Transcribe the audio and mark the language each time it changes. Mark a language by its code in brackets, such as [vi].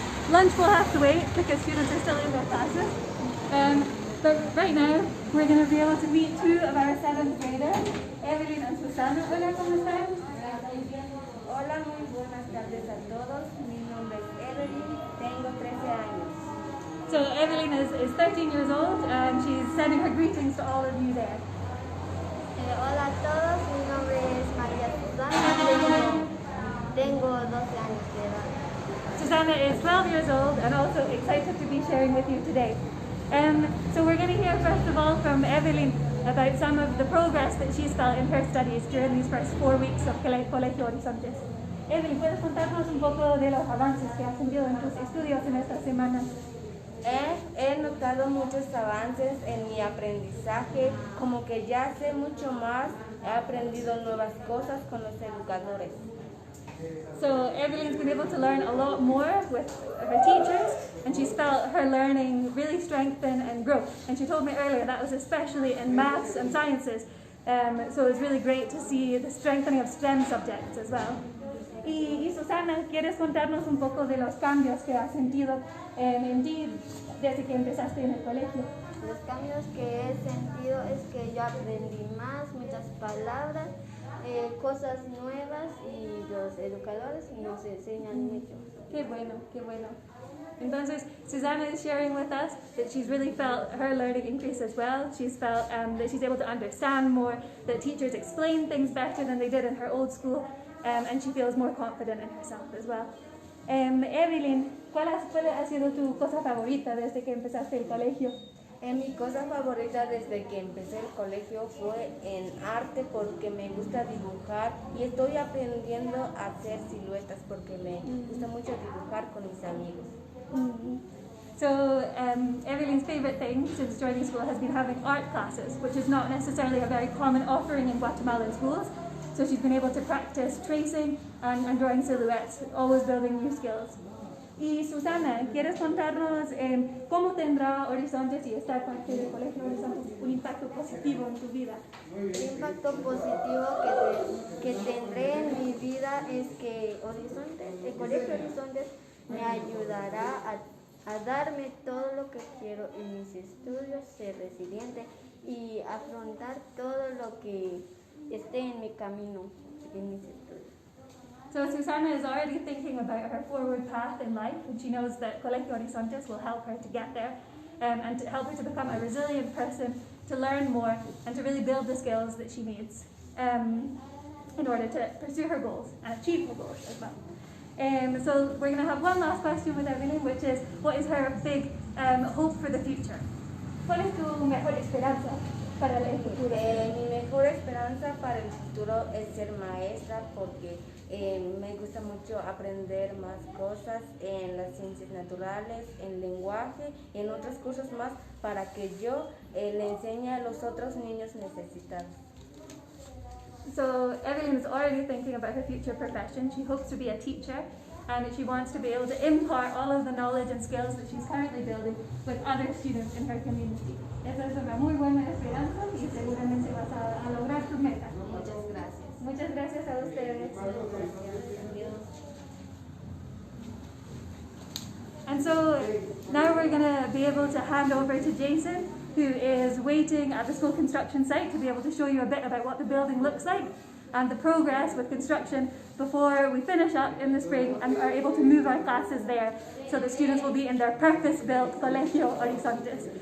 [en] Lunch will have to wait because students are still in their classes. But right now, we're going to be able to meet 2 of our 7th graders, Evelyn and Susana. [es] Hola, ¿cómo están? Hola, muy buenas tardes a todos. Mi nombre es Evelyn, tengo 13 años. [en] So Evelyn is 13 years old and she's sending her greetings to all of you there. [es] Hola a todos, mi nombre es María Susana, tengo 12 años de edad. [en] Susana is 12 years old and also excited to be sharing with you today. So we're going to hear first of all from Evelyn. about some of the progress that she's felt in her studies during these first 4 weeks of Colegio Horizontes. [es] Evelyn, ¿puedes contarnos un poco de los avances que has sentido en tus estudios en estas semanas? He notado muchos avances en mi aprendizaje, como que ya sé mucho más, he aprendido nuevas cosas con los educadores. [en] So Evelyn's been able to learn a lot more with her teachers, and she's felt her learning really strengthen and grow. And she told me earlier that was especially in maths and sciences, so it's really great to see the strengthening of STEM subjects as well. [es] Y Susana, ¿quieres contarnos un poco de los cambios que has sentido en ti desde que empezaste en el colegio? Los cambios que he sentido es que yo aprendí más, muchas palabras, cosas nuevas, y los educadores nos enseñan mucho. Qué bueno, qué bueno. [en] Entonces, Susana is sharing with us that she's really felt her learning increase as well. She's felt that she's able to understand more, that teachers explain things better than they did in her old school, and she feels more confident in herself as well. [es] Evelyn, ¿cuál ha sido tu cosa favorita desde que empezaste el colegio? Mi cosa favorita desde que empecé el colegio fue en arte, porque me gusta dibujar y estoy aprendiendo a hacer siluetas porque me gusta mucho dibujar con mis amigos. [en] So Evelyn's favourite thing since joining school has been having art classes, which is not necessarily a very common offering in Guatemalan schools. So she's been able to practice tracing and drawing silhouettes, always building new skills. [es] Y Susana, ¿quieres contarnos cómo tendrá Horizontes y estar parte del Colegio Horizontes un impacto positivo en tu vida? El impacto positivo que tendré en mi vida es que el Colegio Horizontes me ayudará a darme todo lo que quiero en mis estudios, ser resiliente y afrontar todo lo que esté en mi camino en mis estudios. [en] So Susana is already thinking about her forward path in life, and she knows that Colegio Horizontes will help her to get there, and to help her to become a resilient person, to learn more, and to really build the skills that she needs in order to pursue her goals and achieve her goals as well. So we're going to have one last question with Evelyn, which is, what is her big hope for the future? [es] ¿Cuál es tu mejor esperanza para el futuro? Mi mejor esperanza para el futuro es ser maestra, porque me gusta mucho aprender más cosas en las ciencias naturales, en lenguaje y en otros cursos más, para que yo le enseñe a los otros niños necesitados. [en] So Evelyn is already thinking about her future profession. She hopes to be a teacher, and she wants to be able to impart all of the knowledge and skills that she's currently building with other students in her community. [es] Esa es una muy buena esperanza y seguramente vas a lograr tus metas. Muchas gracias. Muchas gracias a ustedes. [en] And so now we're going to be able to hand over to Jason, who is waiting at the school construction site to be able to show you a bit about what the building looks like and the progress with construction before we finish up in the spring and are able to move our classes there, so the students will be in their purpose-built Colegio Horizontes.